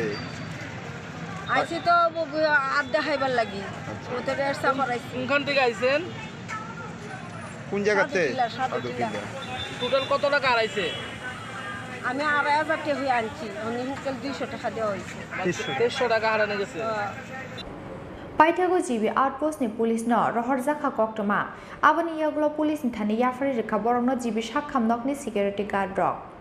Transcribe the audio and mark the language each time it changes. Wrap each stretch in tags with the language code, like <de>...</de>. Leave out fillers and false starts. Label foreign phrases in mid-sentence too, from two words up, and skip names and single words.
<bn>আইছি তো আড্ডা খাইবার লাগি ওদের এসা করাইছি কোনখান থেকে আইছেন কোন জায়গাতে টোটাল কত টাকা আড়াইছে আমি 2,500 টাকা হয়ে আনছি আমি হুকেল 200 টাকা দেওয়া হয়েছে 300 টাকা হারানো গেছে</bn> <trp>Paithago jibi outpost ni police no rohor zakha koktoma abani yaglo police ni thani yafari rekha borongno jibi sakhamnok ni</trp> <en>security guard</en> <trp>rok</trp>